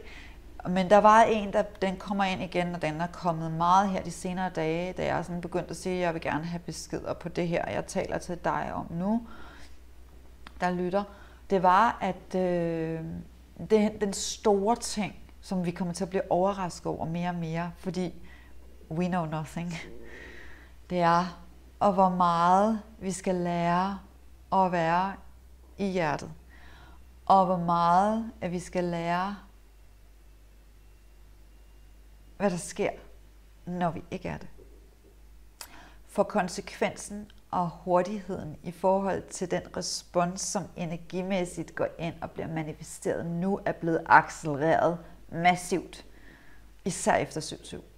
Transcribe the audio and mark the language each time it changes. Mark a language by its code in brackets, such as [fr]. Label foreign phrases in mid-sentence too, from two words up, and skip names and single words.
[da] Men der var en, den kommer ind igen, og den er kommet meget her de senere dage, da jeg sådan begyndte at sige, at jeg vil gerne have beskeder på det her, jeg taler til dig om nu, der lytter. Det var, at den store ting, som vi kommer til at blive overrasket over mere og mere, fordi [en] we know nothing, [da] det er, og hvor meget vi skal lære at være i hjertet, og hvor meget at vi skal lære, hvad der sker, når vi ikke er det. For konsekvensen og hurtigheden i forhold til den respons, som energimæssigt går ind og bliver manifesteret nu, er blevet accelereret massivt, især efter 7-7.